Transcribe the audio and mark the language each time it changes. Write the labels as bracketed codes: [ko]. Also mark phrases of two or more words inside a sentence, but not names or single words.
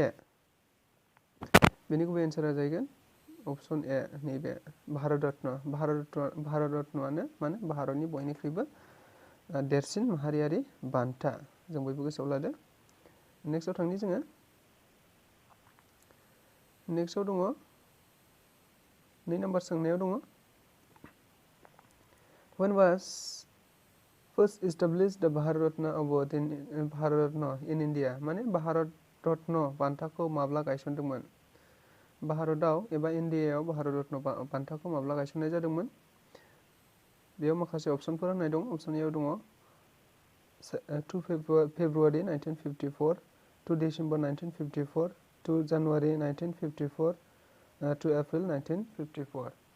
[brx] बेनि गुबै एन्सारा जाहैगोन [en] option A, [brx] नैबे भारत रत्न। भारत रत्नआनो माने भारतनि बयनिख्रुइबो देरसिन माहारियारि बान्था। जों बयबो गोसोआव लादो। नेक्स्टआव थांनि जोङो। नेक्स्टआव दङ 2 नाम्बार सोंनायाव दङ [en] When was first established the Bharat Ratna Award in India? [brx] माने भारत रत्न बान्थाखौ माब्ला गायसनदोंमोन? भारतआव एबा इन्डियायाव भारत रत्न बान्थाखौ माब्ला गायसननाय जादोंमोन? बेयाव माखासे अपसनफोर होनाय दं। [en] option A [brx] दङ 2 फेब्रुवारि 1954, 2 डिसेम्बर 1954, 2 जानुवारि 1954, 2 एप्रिल 1954।